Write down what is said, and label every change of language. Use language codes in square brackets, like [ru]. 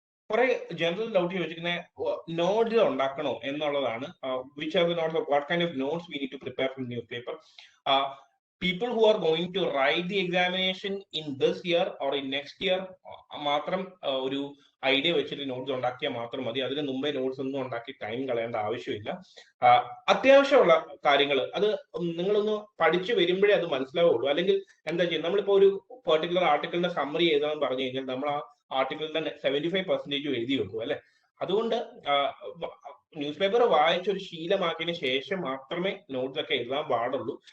[ml] കുറെ general doubt ചോദിച്ചിരിക്കുന്നത് notes ഉണ്ടാക്കണോ എന്നുള്ളതാണ്. [en] Which are the notes, what kind of notes we need to prepare from newspaper. people who are going to write the examination in this year or in next year [ml] മാത്രം ഒരു idea വെച്ചിട്ട് notes ഉണ്ടാക്കിയാൽ മാത്രം മതി. അതിന് മുമ്പേ notes ഒന്നും ഉണ്ടാക്കി ടൈം കളയേണ്ട ആവശ്യമില്ല. അത്യാവശ്യമുള്ള കാര്യങ്ങൾ അത് നിങ്ങളൊന്ന് പഠിച്ചു വരുമ്പോഴേ അത് മനസ്സിലാവുള്ളൂ. അല്ലെങ്കിൽ എന്താ ചെയ്യുക, നമ്മളിപ്പോ ഒരു പെർട്ടിക്കുലർ ആർട്ടിക്കിളിന്റെ സമ്മറി എഴുതാൻ പറഞ്ഞു കഴിഞ്ഞാൽ നമ്മൾ ആ ആർട്ടിക്കിളിന്റെ 75% എഴുതി വെക്കും അല്ലെ. അതുകൊണ്ട് ന്യൂസ് പേപ്പർ വായിച്ചൊരു ശീലമാക്കിയതിനു ശേഷം മാത്രമേ നോട്ട്സ് ഒക്കെ എഴുതാൻ പാടുള്ളൂ.